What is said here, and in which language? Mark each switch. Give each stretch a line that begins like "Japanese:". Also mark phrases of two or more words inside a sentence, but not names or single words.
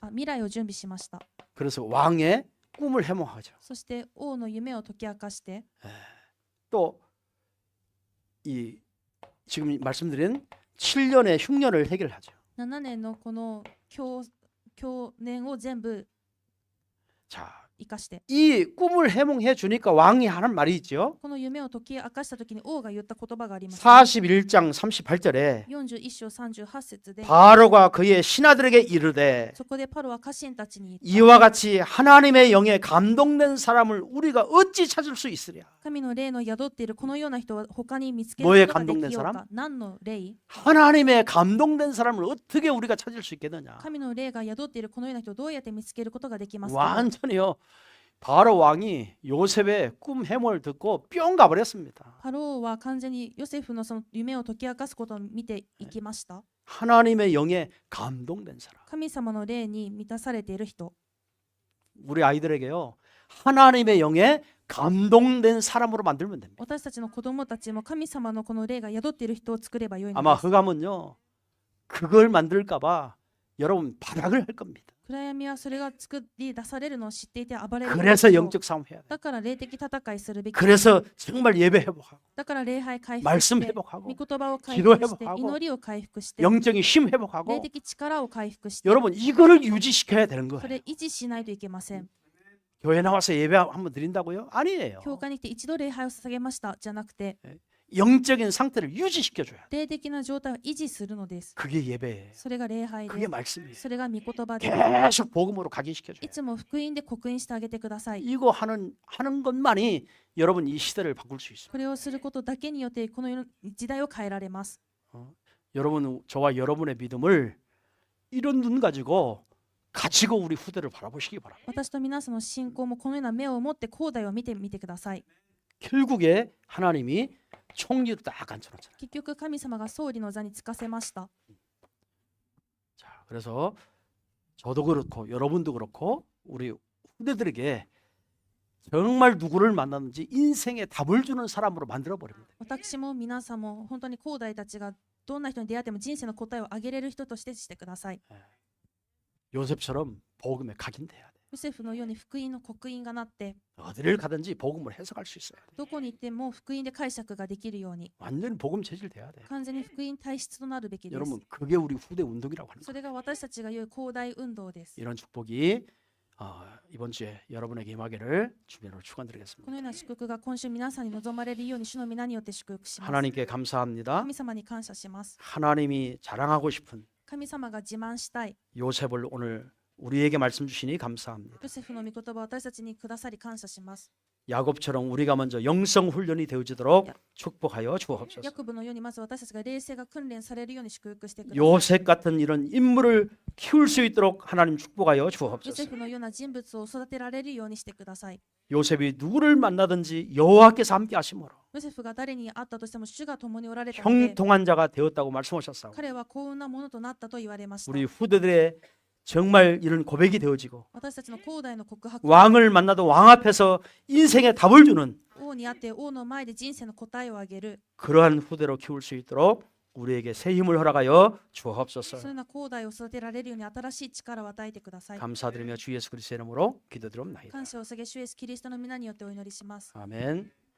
Japanese: 未来を準備しました。
Korean: 그래서 왕의 꿈을 해몽하죠.
Japanese: そして王の夢を解き明かして、
Korean: 또 이 지금 말씀드린 7년의 흉년을 해결하죠.
Japanese: 7 年のこの教年を全部
Korean: 자,
Japanese: 生かして、
Korean: 이 꿈을 해몽해 주니까 왕이 하는 말이 있죠.
Japanese: この夢を解き明かしたときに王が言った言葉があります。
Korean: 41장 38절에
Japanese: 41 章38節で、
Korean: 바로가 그의 신하들에게 이르되
Japanese: そこでパロは家臣たちに言った。
Korean: 이와 같이 하나님의 영에 감동된 사람을 우리가 어찌 찾을 수 있으랴.
Japanese: 神の霊の宿っているこのような人は他に見つけ
Korean: 뭐에
Japanese: ることができよう
Korean: 감동된
Japanese: か
Korean: 사람? 。
Japanese: 何の霊？
Korean: 하나님의 감동된 사람을 어떻게 우리가 찾을 수 있겠느냐.
Japanese: 神の霊が宿っているこのような人をどうやって見つけることができますか？
Korean: 완전히요. 바로 왕이 요셉의 꿈 해몽을 듣고 뿅 가버렸습니다.
Japanese: パローは完全にヨセフのその夢を解き明かすことを見ていきました。
Korean: 하나님의 영에 감동된 사람.
Japanese: 神様の霊に満たされている人。
Korean: 우리 아이들에게요. 하나님의 영에 감동된 사람으로 만들면 됩니다.
Japanese: 私たちの子供たちも神様のこの霊が宿っている人を作ればよいの
Korean: 아마
Japanese: です。
Korean: 흑암은요. 그걸 만들까봐 여러분 발악을 할 겁니다.
Japanese: 暗闇はそれが作り出されるのを知っていて暴れる。
Korean: 그래서 영적 싸움 해야 돼.
Japanese: だから霊的戦いするべき。
Korean: 그래서 정말 예배 회복하고
Japanese: だから礼拝回復
Korean: 말씀
Japanese: して、
Korean: 회복하고
Japanese: 御言葉を回
Korean: 기도
Japanese: 復して、
Korean: 회복하고
Japanese: 祈りを回復して、
Korean: 영적인 힘
Japanese: 霊
Korean: 회복하고
Japanese: 的力を回復して、
Korean: 여러분 이거를 유지시켜야 되는
Japanese: そ
Korean: 거예요.
Japanese: れ維持しないといけません。
Korean: 교회 나와서 예배 한번 드린다고요? 아니에요.
Japanese: 教会に来て一度礼拝を捧げましたじゃなくて、
Korean: 영적인 상태를 유지시켜줘야 돼.
Japanese: 霊的な状態を維持するのです。
Korean: 그게 예배예요.
Japanese: それが礼拝
Korean: 그게
Japanese: で
Korean: 말씀이에요.
Japanese: す。それが御言葉で
Korean: 계속 복음으로
Japanese: い
Korean: 각인시켜줘요.
Japanese: つも福音で刻印してあげてください。
Korean: 이거 하는 것만이 여러분 이 시대를 바꿀 수 있어요.
Japanese: これをすることだけによってこの世の時代を変えられます。
Korean: 여러분, 저와 여러분의 믿음을 이런 눈 가지고 우리 후대를 바라보시기 바랍니다.
Japanese: 私と皆さんの信仰もこのような目を持って後代を見てみてください。
Korean: 결국에 하나님이 총리로 딱 앉혀놨잖아요.
Japanese: 結局神様が総理の座につかせました。
Korean: 자, 그래서 저도 그렇고 여러분도 그렇고 우리 후대들에게 정말 누구를 만났는지 인생에 답을 주는 사람으로 만들어 버립니다.
Japanese: 私も皆さんも本当に後代たちがどんな人に出会っても人生の答えをあげれる人としてしてください。
Korean: 요셉처럼 복음에 각인돼야 돼.
Japanese: ヨセフのように福音の刻印がなって
Korean: 어디를 가든지 복음을 해석할 수 있어야 돼.
Japanese: どこに行っても福音で解釈ができるように
Korean: 완전히 복음 체질돼야 돼.
Japanese: 完全に福音体質となるべきです。
Korean: 여러분, 그게 우리 후대 운동이라고 하는
Japanese: そ
Korean: 거예요.
Japanese: れが私たちが言う広大運動です。
Korean: 이런 축복이 이번 주에 여러분에게 임하기를 주님으로
Japanese: こ
Korean: 축원드리겠습니다.
Japanese: のような祝福が今週皆さんに望まれるように主の皆によって祝福します。
Korean: 하나님께 감사합니다.
Japanese: 神様に感謝します。
Korean: 하나님이 자랑하고 싶은
Japanese: 神様が自慢したい
Korean: 요셉을 오늘 우리에게 말씀 주시니 감사합니다.
Japanese: ヨセフの御言葉を私たちにくださり感謝します。
Korean: 야곱처럼 우리가 먼저 영성 훈련이 되어지도록 축복하여 주옵소서.
Japanese: ヤコブのようにまず私たちが霊性が訓練されるように祝福してください。
Korean: 요셉 같은 이런 인물을 키울 수 있도록 하나님 축복하여
Japanese: ヨセ
Korean: 주옵소서.
Japanese: フのような人物を育てられるようにしてください。
Korean: 요셉이 누구를 만나든지 여호와께서 함께 하심으로
Japanese: ヨセフが誰に会ったとしても主が共におられたので、
Korean: 형통한 자가 되었다고 말씀하셨사오.
Japanese: 彼は幸運なものとなったと言われました。
Korean: 우리 후대들의 정말 이런 고백이 되어지고
Japanese: 私たちの後代の告白、
Korean: 왕을 만나도 왕 앞에서 인생의 답을 주는
Japanese: 王にあって王の前で人生の答えをあげる、
Korean: 그러한 후대로 키울 수 있도록 우리에게 새 힘을 허락하여
Japanese: その
Korean: 주옵소서.
Japanese: ような後代を育てられるように新しい力を与えてください。
Korean: 감사드리며 주 예수 그리스도의 이름으로 기도드립니다.
Japanese: 感謝を捧げ主イエスキリストの皆によってお祈りします。
Korean: 아멘.